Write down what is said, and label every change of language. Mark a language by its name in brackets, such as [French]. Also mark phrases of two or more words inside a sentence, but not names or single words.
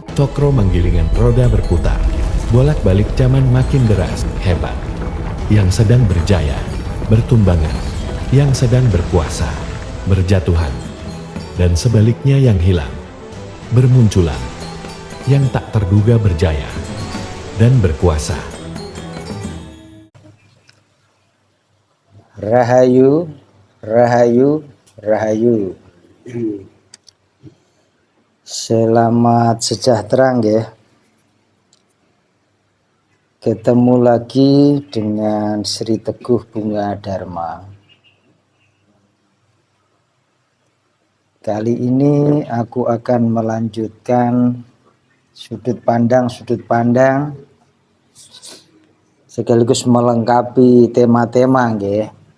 [Javanese] Cokro menggilingan [Indonesian] roda berputar, bolak-balik zaman makin deras, hebat. Yang sedang berjaya, bertumbangan. Yang sedang berkuasa, berjatuhan, dan sebaliknya yang hilang, bermunculan, yang tak terduga berjaya, dan berkuasa. Rahayu, rahayu, rahayu. Selamat sejahtera nggih. Ketemu lagi dengan Sri Teguh Bunga Dharma. Kali ini aku akan melanjutkan sudut pandang sekaligus melengkapi tema-tema nggih.